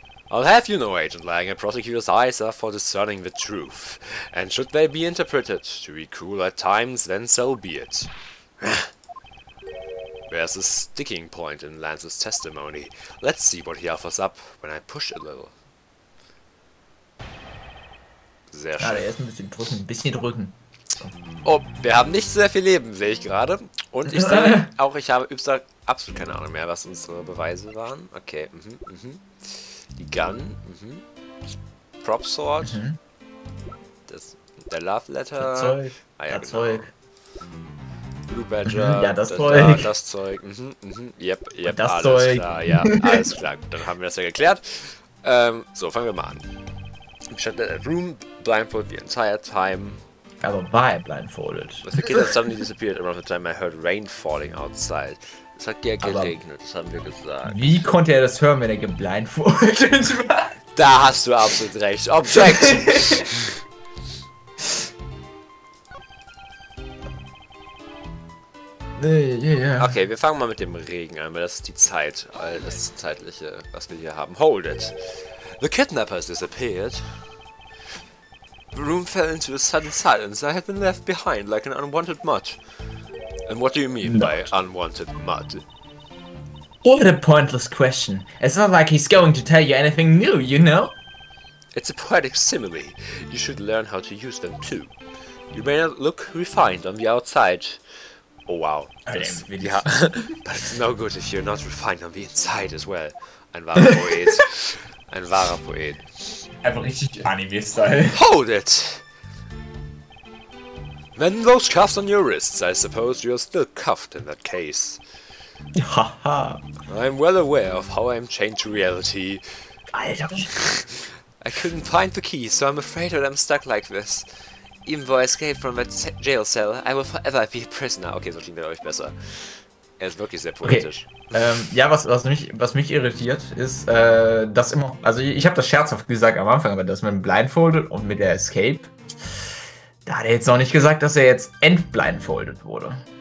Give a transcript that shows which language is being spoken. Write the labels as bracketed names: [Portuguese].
[English] I'll have you know, Agent Lang, a prosecutor's eyes are for discerning the truth, and should they be interpreted to be cruel at times, then so be it. There's a sticking point in Lance's testimony. Let's see what he offers up when I push a little. [German] Sehr schön. Ja, der ist ein bisschen drücken. Oh, wir haben nicht sehr viel Leben, sehe ich gerade. Und ich sehe auch, ich habe absolut keine Ahnung mehr, was unsere Beweise waren. Okay, Die Gun, Prop Sword, der Love Letter, Das Zeug, ah, ja, das genau. Zeug. Blue Badger, ja, das Zeug. Das Zeug, yep, das alles Zeug. klar, ja, alles klar. Dann haben wir das ja geklärt. So, fangen wir mal an. [English] Shut that room, blindfold the entire time. [German] Aber war er blindfolded? [English] The kid had suddenly disappeared around the time I heard rain falling outside. [German] Es hat ja geregnet, das haben wir gesagt. Wie konnte er das hören, wenn er geblindfoldet war? Da hast du absolut recht. [English] Objection! [German] Okay, wir fangen mal mit dem Regen an, weil das ist die Zeit, das Zeitliche, was wir hier haben. [English] Hold it. The kidnapper has disappeared. The room fell into a sudden silence. I had been left behind like an unwanted mud. And what do you mean by unwanted mud? What a pointless question. It's not like he's going to tell you anything new, you know? It's a poetic simile. You should learn how to use them too. You may not look refined on the outside. Oh wow. Yeah, but it's no good if you're not refined on the inside as well. [German] Ein wahrer Poet. Ein wahrer Poet. Einfach richtig Anime-Style. [English] Hold it! Then those cuffs on your wrists, I suppose you're still cuffed in that case. Haha. I'm well aware of how I'm chained to reality. [German] Alter. [English] I couldn't find the key, so I'm afraid that I'm stuck like this. Even though I escaped from that jail cell, I will forever be a prisoner. [German] Okay, so klingt er euch besser. Er ist wirklich sehr poetisch. Okay. Ja, was mich irritiert, ist, dass immer, also ich habe das scherzhaft gesagt am Anfang, aber das mit dem Blindfolded und mit der Escape, da hat er jetzt noch nicht gesagt, dass er jetzt entblindfolded wurde.